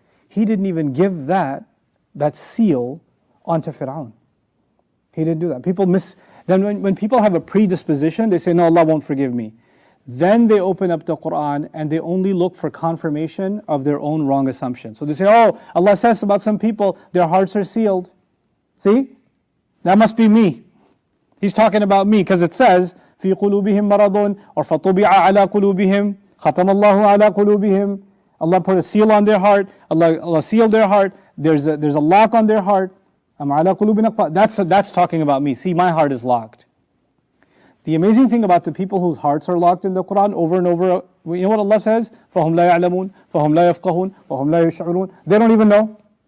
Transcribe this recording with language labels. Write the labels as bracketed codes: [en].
[en] He didn't even give that seal onto Fir'aun. He didn't do that. Then when people have a predisposition, they say, no, Allah won't forgive me. Then they open up the Quran and they only look for confirmation of their own wrong assumption. So they say, oh, Allah says about some people, their hearts are sealed. See? That must be me. He's talking about me because it says, [ar] فِي قُلُوبِهِمْ مَرَضٌ or فَطُبِعَ عَلَى قُلُوبِهِمْ خَتَمَ اللَّهُ عَلَى قُلُوبِهِمْ. [en] Allah put a seal on their heart. Allah sealed their heart. There's a lock on their heart. That's talking about me. See, my heart is locked. The amazing thing about the people whose hearts are locked in the Quran over and over, you know what Allah says? [ar] فَهُمْ لَا يَعْلَمُونَ فَهُمْ لَا يَفْقَهُونَ وَهُمْ لَا يَشْعُرُونَ. [en] They don't even know.